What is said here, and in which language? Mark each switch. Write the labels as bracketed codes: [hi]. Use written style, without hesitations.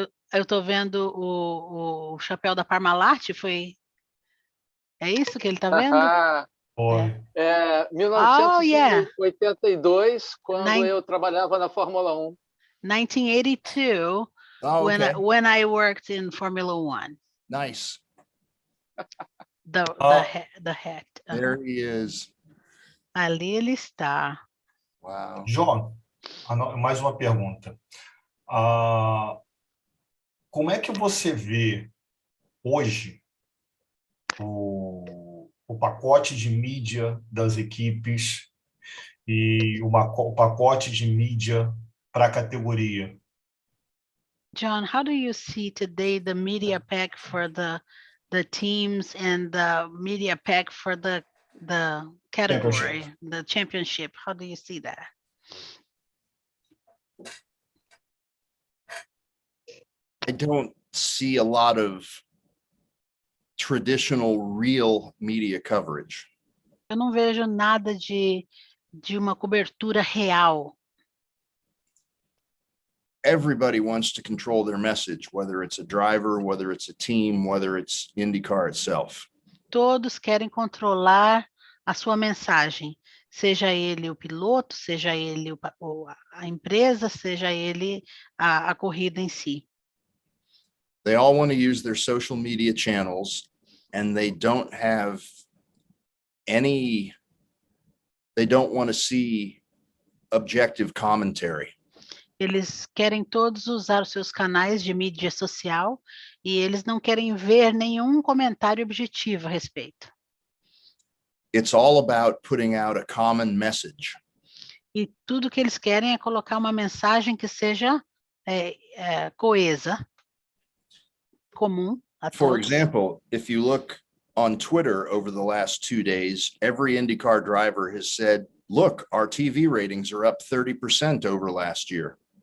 [pt] Eu tô vendo o chapéu da Parmalat, foi... É isso que ele tá vendo? Foi. 1982, quando [en] Nine- [pt] eu trabalhava na Fórmula 1. [en] 1982, Oh, okay. when I worked in Formula One. Nice. The hat. There he is. [pt] Ali ele está. [en] Wow. [pt] John, mais uma pergunta. Como é que você vê hoje o pacote de mídia das equipes e o pacote de mídia para a categoria? [en] John, how do you see today the media pack for the teams and the media pack for the category, the championship? How do you see that? I don't see a lot of traditional real media coverage. [pt] Eu não vejo nada de uma cobertura real. [en] Everybody wants to control their message, whether it's a driver, whether it's a team, whether it's IndyCar itself. [pt] Todos querem controlar a sua mensagem, seja ele o piloto, seja ele a empresa, seja ele a corrida em si. [en] They all want to use their social media channels, and they don't have they don't want to see objective commentary. [pt] Eles querem todos usar os seus canais de mídia social e eles não querem ver nenhum comentário objetivo a respeito. [en] It's all about putting out a common message. [pt] E tudo que eles querem é colocar uma mensagem que seja coesa, comum a todos. [en] For example, if you look on Twitter over the last 2 days, every IndyCar driver has said, look, our TV ratings are up 30% over last year.